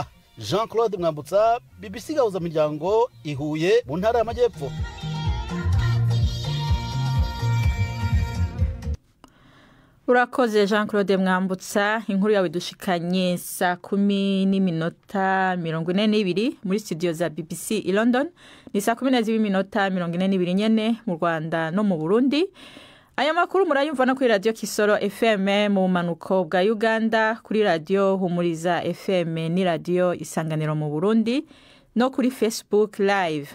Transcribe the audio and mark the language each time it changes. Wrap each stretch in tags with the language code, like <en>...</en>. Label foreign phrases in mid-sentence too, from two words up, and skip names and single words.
<rw>Jean Claude Mwambutsa, BBC Gahuza Miryango, i Huye mu ntara y'Amajyepfo.</rw> <rn>Urakoze Jean Claude Mwambutsa, inkuru yawe dushikanye saa 10:42 muri studio za BBC i London. Ni saa 10:42 nyene mu Rwanda no mu Burundi. Aya makuru murayumva no kuri radio Kisoro FM mu manuko bwa Uganda, kuri radio Humuriza FM ni radio Isanganiro mu Burundi, no kuri Facebook live.</rn>